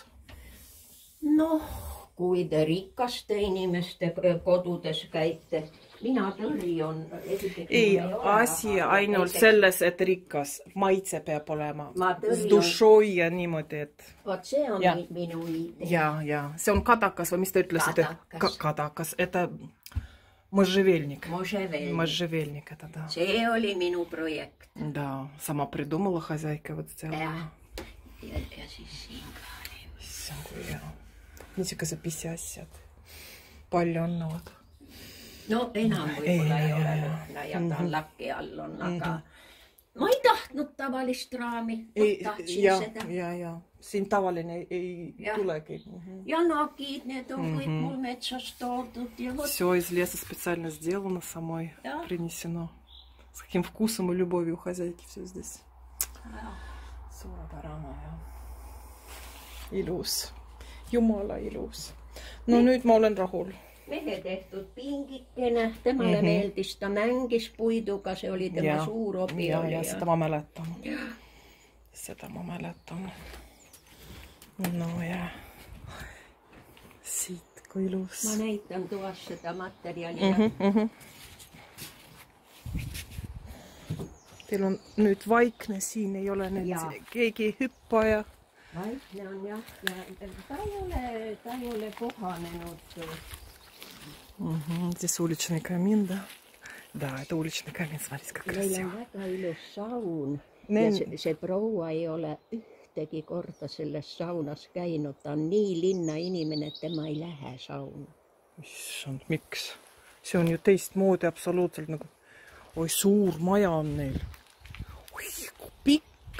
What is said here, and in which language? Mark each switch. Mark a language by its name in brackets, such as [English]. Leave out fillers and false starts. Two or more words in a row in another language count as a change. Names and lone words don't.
[Estonian] Noh, kui te rikaste inimeste kodudes käite, mina tõrjun. Ei, asi ainult selles, et rikas maitse peab olema. [Russian] С душой [Estonian] ja niimoodi, et... Vot see on minu idee. Ja, see on kadakas või mis te ütlesite? Kadakas. [Russian] Это можжевельник. Можжевельник это, да. [Estonian] See oli minu projekt. [Russian] Да, сама придумала хозяйка вот сделала. [Estonian] Ja siis siin ka. See on kui hea. Niisugune see pisiasjad. Palju annavad. No enam võib-olla ei ole lõhna ja ta lakki all on, aga ma ei tahtnud tavalist raami. Ja. Siin tavaline ei tulegi. Ja nakid, need on kõik mul metsast toodud. [Russian] Все из леса специально сделано самой, принесено. С каким вкусом и любовью у хозяйки все здесь. [Estonian] Suurepärane ja ilus. Jumala ilus. No nüüd ma olen rahul. Mehe tehtud pingikene, temale meeldis, ta mängis puiduga, see oli tema suur hobi. Ja seda ma mäletan. Seda ma mäletan. No ja siit kui ilus. Ma näitan toas seda materjali. Teil on nüüd vaikne, siin ei ole nüüd keegi hüppaja. Vaikne on jah, ja ta ei ole kohanenud. [Russian] Здесь уличный камин, да? Да, это уличный камин, смотрите, как красиво. [Estonian] Meil on väga ilus saun. Ja see proua ei ole ühtegi korda selles saunas käinud. Ta on nii linna inimene, et tema ei lähe sauna. Issand, miks? See on ju teistmoodi absoluutselt nagu... Oi, suur maja on neil. Oi, kui pikk.